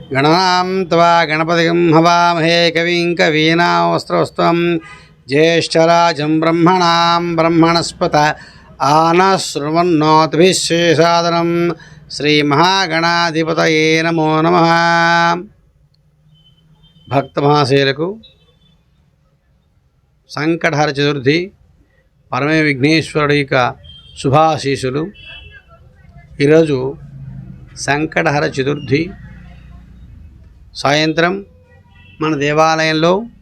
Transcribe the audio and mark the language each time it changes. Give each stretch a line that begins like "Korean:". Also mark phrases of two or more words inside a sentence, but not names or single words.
Sanskrit: गणनां त्वा गणपतिं हवामहे कविं कवीनामस्त्रवस्त्वं ज्येष्ठराजं ब्रह्मणां ब्रह्मणस्पत आनशृण्वन्नोतिभिश्शेषादनं श्रीमहागणाधिपतये नमो नमः।
Telugu: భక్తమహాశయులకు సంకటహర చతుర్థి పరమే విఘ్నేశ్వరుడి యొక్క శుభాశీసులు. ఈరోజు సంకటహర చతుర్థి సాయంత్రం మన దేవాలయంలో